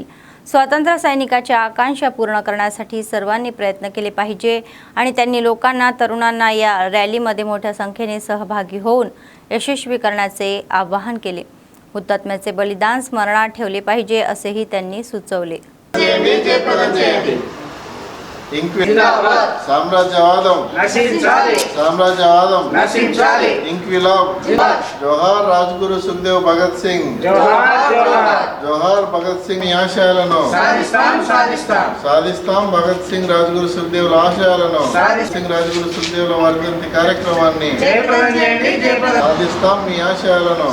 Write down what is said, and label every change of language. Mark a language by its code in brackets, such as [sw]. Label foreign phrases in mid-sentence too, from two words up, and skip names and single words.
[mr] स्वातंत्र्य सैनिकाच्या आकांक्षा पूर्ण करण्यासाठी सर्वांनी प्रयत्न केले पाहिजे आणि त्यांनी लोकांना, तरुणांना या रॅलीमध्ये मोठ्या संख्येने सहभागी होऊन यशस्वी करण्याचे आवाहन केले. हुतात्म्याचे बलिदान स्मरणात ठेवले पाहिजे असेही त्यांनी सुचवले. [te] సామ్రాజ్యవాదం ఇంక్విలాబ్ జోహార్ రాజ్గురు సుఖ్దేవ్ భగత్ సింగ్ జోహార్ భగత్ సింగ్ ఆశయాలను సాధిస్తాం భగత్ సింగ్ రాజ్గురు సుఖ్దేవ్ ఆశయాలను సింగ్ రాజ్గురు సుఖ్దేవ్ వర్ధంతి కార్యక్రమాన్ని సాధిస్తాం మీ ఆశయాలను